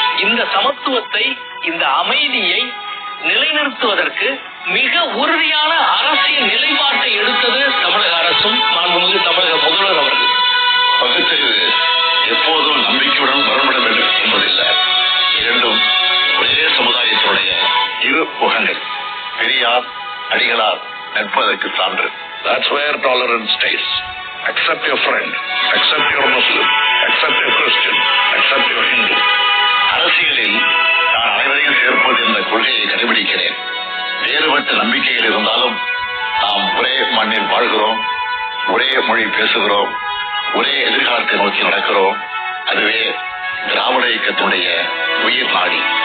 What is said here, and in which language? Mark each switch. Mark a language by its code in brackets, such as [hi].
[ta] இந்த சமத்துவத்தை, இந்த அமைதியை நிலைநிறுத்துவதற்கு மிக உறுதியான அரசியல் நிலைப்பாட்டை எடுத்தது தமிழக அரசும் மாண்புமிகு தமிழக முதல்வர் அவர்கள். பகுத்தறிவு எப்போதும் நம்பிக்கையுடன் வரப்பட வேண்டும் என்பதில்லை. இரண்டும் ஒரே சமுதாயத்தினுடைய இரு முகங்கள். பெரியார், அடிகளார் நட்பதற்கு சான்று. [en] That's where tolerance stays. Accept your friend, accept your Muslim, accept your Christian, accept your Hindu. [ta] அரசியலில் நான் அனைவரையும் சேர்ப்பது என்ற கொள்கையை கடைபிடிக்கிறேன். வேறுபட்ட நம்பிக்கைகள் இருந்தாலும் நாம் ஒரே மண்ணில் வாழ்கிறோம், ஒரே மொழி பேசுகிறோம், ஒரே எதிர்காலத்தை நோக்கி நடக்கிறோம். அதுவே திராவிட இயக்கத்தினுடைய உயிர் நாடி.